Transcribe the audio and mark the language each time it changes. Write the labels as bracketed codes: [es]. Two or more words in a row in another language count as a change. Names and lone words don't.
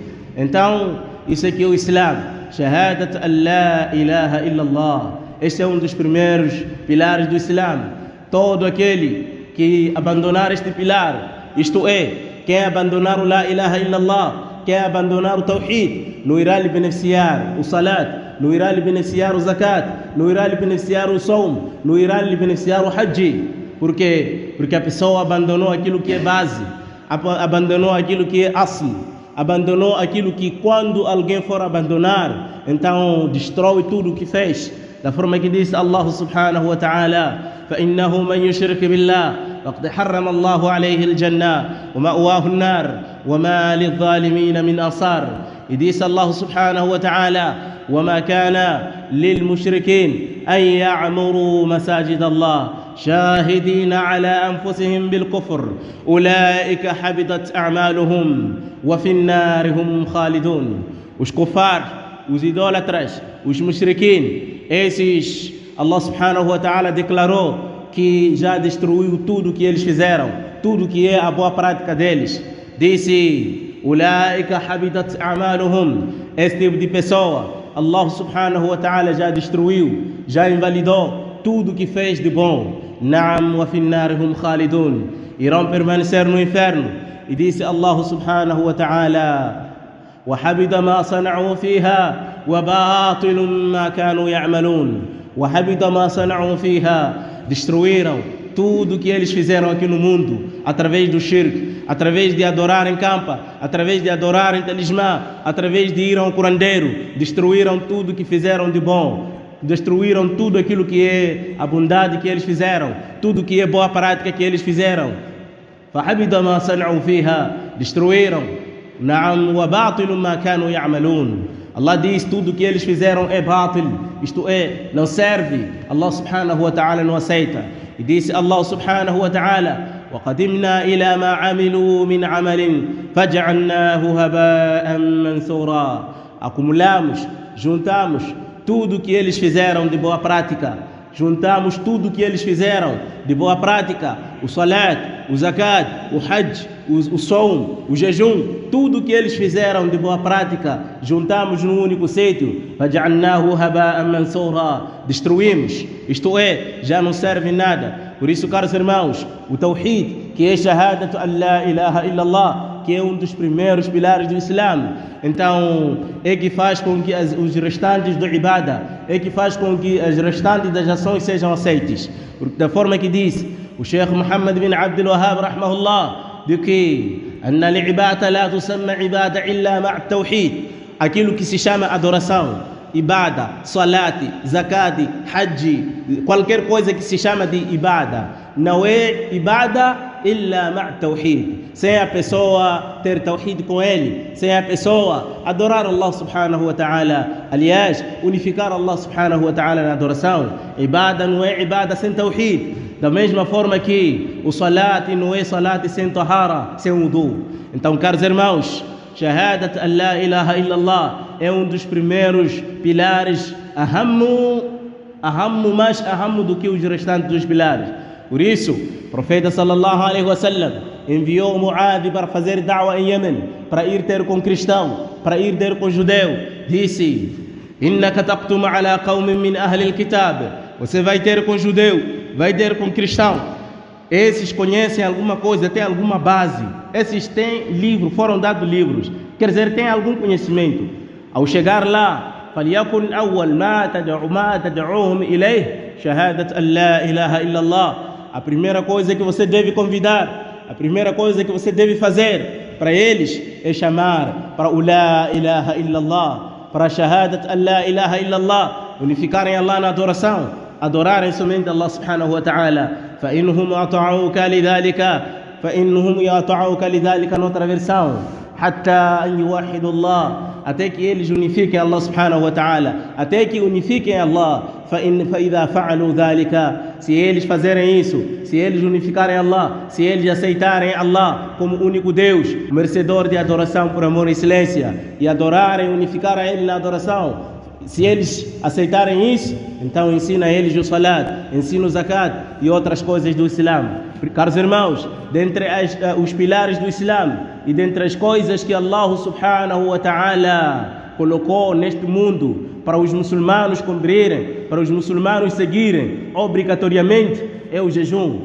[pt] Então, isso aqui é o Islã, [ar] شهادة أن لا إله إلا الله. [pt] Este é um dos primeiros pilares do Islã. Todo aquele que abandonar este pilar, isto é, quem abandonar o [ar] لا إله إلا الله, [pt] quem abandonar o tawhid, não irá lhe beneficiar o salat, não irá lhe beneficiar o zakat, não irá lhe beneficiar o som, não irá lhe beneficiar o hajj. Por quê? Porque a pessoa abandonou aquilo que é base, abandonou aquilo que é asl, abandonou aquilo que quando alguém for abandonar, então destrói tudo o que fez. Da forma que diz [ar] الله سبحانه وتعالى: فَإِنَّهُ مَنْ يُشْرِكْ بِاللَّهِ فَقَدْ حَرَّمَ اللَّهُ عَلَيْهِ الْجَنَّةَ وَمَأْوَاهُ النَّارُ وَمَا لِلظَّالِمِينَ مِنْ أَنصَارٍ. [pt] E diz [ar] الله سبحانه وتعالى: وَمَا كَانَ لِلْمُشْرِكِينَ أَنْ يَعْمُرُوا مَسَاجِدَ اللَّهِ شاهدين على أنفسهم بالكفر أولئك حبطت أعمالهم وفي النار هم خالدون. [pt] Os kufar, os idólatras, os mushrikin, esses [ar] الله سبحانه وتعالى [pt] declarou que já destruiu tudo que eles fizeram, tudo que é a boa prática deles. Disse: [ar] أولئك حبطت أعمالهم. [pt] Esse tipo de pessoa [ar] الله سبحانه وتعالى [pt] já destruiu, já invalidou tudo que fez de bom. [ar] نعم وفي النار هم خالدون. [pt] Irão permanecer no inferno. E disse [ar] الله سبحانه وتعالى وحبط ما صنعوا فيها وباطل ما كانوا يعملون. وحبط ما صنعوا فيها. [pt] Destruíram tudo que eles fizeram aqui no mundo, através do shirk, através de adorarem campa, através de adorarem talismã, através de ir ao curandeiro. Destruíram tudo que fizeram de bom, destruíram tudo aquilo que é a bondade que eles fizeram, tudo que é boa prática que eles fizeram. [ar] فَحَبِدَ مَا صَنْعُوا فِيهَا. Destruíram. نَعَمْ وَبَاطِلٌ مَا كَانُوا يَعْمَلُونَ. [pt] Allah diz: tudo que eles fizeram é bátil, isto é, não serve. [ar] الله سبحانه وتعالى [pt] não aceita. E disse [ar] الله سبحانه وتعالى: وَقَدِمْنَا إِلَى مَا عَمِلُوا مِنْ عَمَلٍ فَجَعَلْنَاهُ هَبَاءً مَنْثُورًا. [pt] Acumulamos juntamos tudo que eles fizeram de boa prática. Juntamos tudo que eles fizeram de boa prática, o salat, o zakat, o hajj, o som, o jejum, tudo que eles fizeram de boa prática, juntamos num único sítio. Destruímos, isto é, já não serve nada. Por isso, caros irmãos, o Tawhid, que é [ar] شهادة أن لا إله إلا الله, [pt] que é um dos primeiros pilares do Islã, então é que faz com que os restantes do Ibadah, é que faz com que as restantes das ações sejam aceitas. Da forma que diz o Sheikh Muhammad bin Abdul Wahhab rahmahullah, de que [ar] العبادة لا تسمى عبادة إلا مع التوحيد, [pt] aquilo que se chama adoração, [ar] عبادة، صلاتي، زكاتي، حج, [pt] qualquer coisa que se chama de ibada, não é [ar] عبادة إلا مع التوحيد, [pt] sem a pessoa ter tawhid com ele, sem a pessoa adorar [ar] الله سبحانه وتعالى. [pt] Aliás, unificar [ar] الله سبحانه وتعالى [pt] na adoração. Ibada não é ibada sem tawhid, da mesma forma que o salat não é salat sem tahara, sem wudu. Então, caros irmãos, [ar] شهادة أن لا إله إلا الله [pt] é um dos primeiros pilares, mais ahammu do que os restantes dos pilares. Por isso, o profeta [ar] صلى الله عليه وسلم [pt] enviou Muad para fazer da'wa em Yemen, para ir ter com cristão, para ir ter com judeu. Disse: [ar] إنك تقدم على قوم من أهل الكتاب. [pt] Você vai ter com judeu, vai ter com cristão. Esses conhecem alguma coisa, têm alguma base. Esses têm livro, foram dados livros. Quer dizer, têm algum conhecimento. Ao chegar lá, [ar] فليكن أول ما تدعوهم إليه شهادة أن لا إله إلا الله. [pt] A primeira coisa que você deve convidar, a primeira coisa que você deve fazer para eles é chamar para o [ar] لا إله إلا الله, [pt] para a [ar] شهادة أن لا إله إلا الله, [pt] unificarem Allah na adoração, adorarem somente [ar] الله سبحانه وتعالى. فإنهم يطاعوك لذلك [pt] noutra versão, [ar] حتى أن يوحدوا الله, [pt] até que eles unifiquem [ar] الله سبحانه وتعالى, [pt] até que unifiquem Allah. [ar] فإذا فعلوا ذلك, [pt] se eles fazerem isso, se eles unificarem Allah, se eles aceitarem Allah como único Deus, merecedor de adoração por amor e excelência, e adorarem, unificar a Ele na adoração, se eles aceitarem isso, então ensina a eles o salat, ensina o zakat e outras coisas do Islã. Caros irmãos, dentre os pilares do Islã e dentre as coisas que [ar] الله سبحانه وتعالى [pt] colocou neste mundo para os muçulmanos cumprirem, para os muçulmanos seguirem obrigatoriamente, é o jejum.